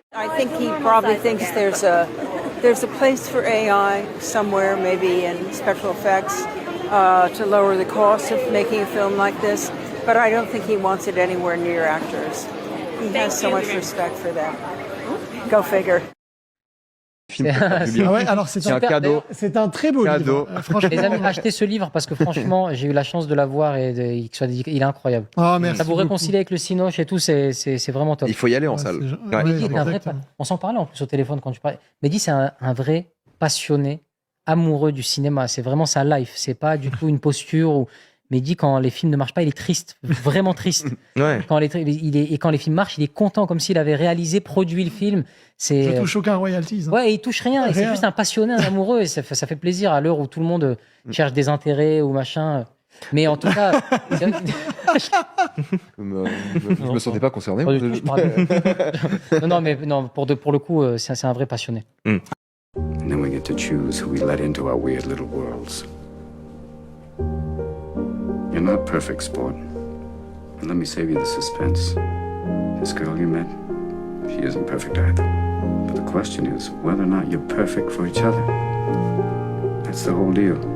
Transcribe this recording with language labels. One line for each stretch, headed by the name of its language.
English: I think he probably thinks there's a place for AI somewhere, maybe in special effects, to lower the cost of making a film like this. But I don't think he wants it anywhere near actors. He has so much respect for that. Go figure.
French: Ah ouais, alors c'est un cadeau. C'est un très beau livre. Franchement. Les amis, achetez ce livre parce que franchement, j'ai eu la chance de l'avoir et il est incroyable. Oh, merci. Ça vous réconcilie avec le Cinoche et tout, c'est vraiment top. Il faut y aller en salle. On s'en parlait en plus au téléphone quand tu parlais. Mehdi, c'est un vrai passionné, amoureux du cinéma. C'est vraiment sa life. C'est pas du tout une posture mais il dit quand les films ne marchent pas, il est triste, vraiment triste. Ouais. Quand les films marchent, il est content comme s'il avait réalisé, produit le film. Je touche aucun royalties. Hein. Ouais, il touche rien. Et c'est juste un passionné, un amoureux. Et ça fait plaisir à l'heure où tout le monde cherche des intérêts ou machin. Mais en tout cas, je me sentais pas concerné. Non, mais pour le coup, c'est un vrai passionné.
English: And then we get to choose who we let into our weird little worlds. You're not perfect, sport. And let me save you the suspense. This girl you met, she isn't perfect either. But the question is whether or not you're perfect for each other. That's the whole deal.